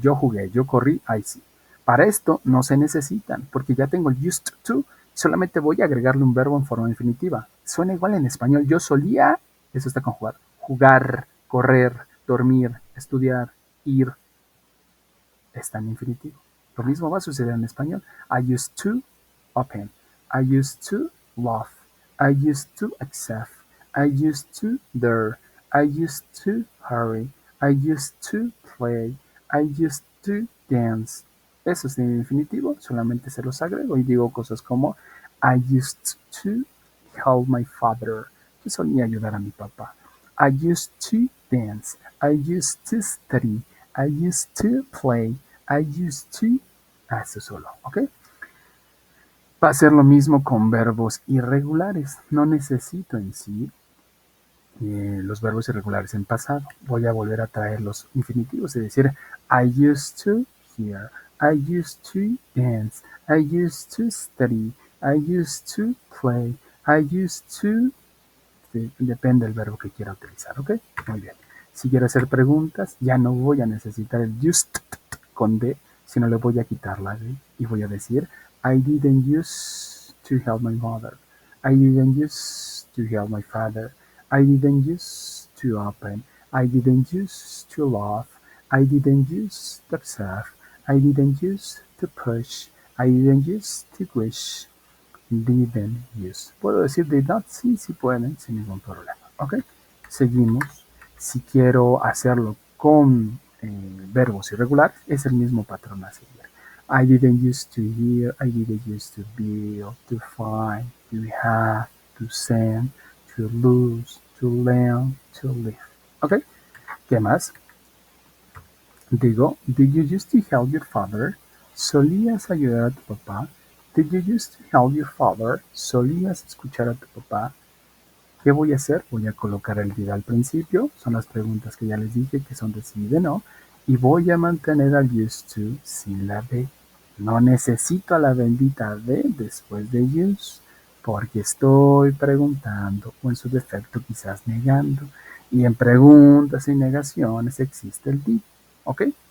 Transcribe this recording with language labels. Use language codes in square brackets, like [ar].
[es] Yo jugué, yo corrí, ahí sí. Para esto no se necesitan, porque ya tengo el used to, solamente voy a agregarle un verbo en forma infinitiva. Suena igual en español, yo solía, eso está conjugado, jugar, correr, dormir, estudiar, ir, está en infinitivo. Lo mismo va a suceder en español. [en] I used to open, I used to love, I used to accept, I used to dare, I used to hurry, I used to play, I used to dance. [es] Eso es en infinitivo, solamente se los agrego y digo cosas como [en] I used to help my father. [es] Yo solía ayudar a mi papá. [en] I used to dance. I used to study. I used to play. I used to. [es] Eso solo, ¿ok? Va a ser lo mismo con verbos irregulares. No necesito en sí los verbos irregulares en pasado. Voy a volver a traer los infinitivos, es decir, [en] I used to hear, I used to dance, I used to study, I used to play, I used to... [es] Depende del verbo que quiera utilizar, ¿ok? Muy bien. Si quiero hacer preguntas, ya no voy a necesitar el used con D, sino le voy a quitar la D y voy a decir [en] I didn't use to help my mother. I didn't use to help my father. I didn't use to open. I didn't use to love. I didn't use to observe. I didn't use to push. I didn't use to wish. Didn't use. [es] ¿Puedo decir [en] did not? [es] Sí, sí pueden, sin ningún problema. ¿Ok? Seguimos. Si quiero hacerlo con verbos irregulares, es el mismo patrón a seguir. I didn't use to hear, I didn't use to build, to find, to have, to send, to lose, to learn, to live. ¿Ok? ¿Qué más? Digo, [en] did you used to help your father? [es] ¿Solías ayudar a tu papá? [en] Did you used to help your father? [es] ¿Solías escuchar a tu papá? ¿Qué voy a hacer? Voy a colocar el did al principio, son las preguntas que ya les dije que son de sí y de no, y voy a mantener al used to sin la de. No necesito a la bendita de después de use, porque estoy preguntando o en su defecto quizás negando, y en preguntas y negaciones existe el did, ¿ok?